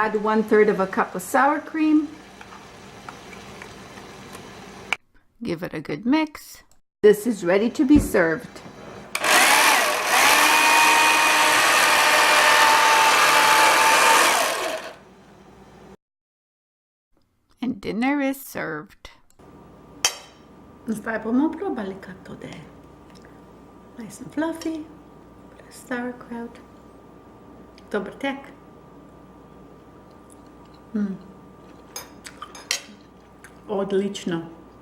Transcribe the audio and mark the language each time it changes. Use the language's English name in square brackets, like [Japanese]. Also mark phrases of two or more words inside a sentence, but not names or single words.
[English] Add 1/3 cup of sour cream. Give it a good mix. This is ready to be served. And dinner is served. [Slovenian] Zdaj bomo probali, kako to je. [English] Nice and fluffy, sauerkraut. [Slovenian] Dober tek. Odlično.